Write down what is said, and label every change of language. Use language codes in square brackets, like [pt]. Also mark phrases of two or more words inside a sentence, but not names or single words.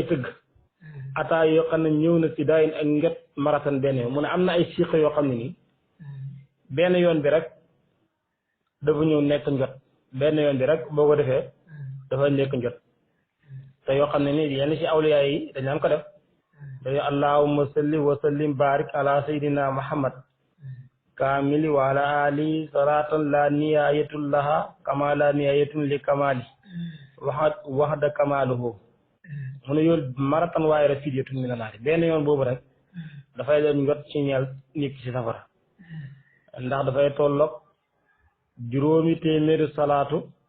[wo] tëgg ataa yoo xam ne ñëw na si daayin ak nget maratan benn mu ne am na ay siqa yoo xam ne nii benn yoon bi rek dafa ñëw nekk njot benn yoon bi rek boo ko defee dafa nekk njot te yoo xam ne ni yenn ci awliya yi dañ naan ko def dañu [ar] اللهم صل وسلم بارك على سيدنا محمد كامل وعلى آل صلاة لا نهاية لها كما لا نهاية لكمال [wo] waxda kamaluhu mu ne yoon maratan waaye rek [ar] فدية من النار [wo] benn yoon boobu rek dafay doon njot ci ñeel nit ci safara ndax dafay tolloog juróomi téeméeri salaatu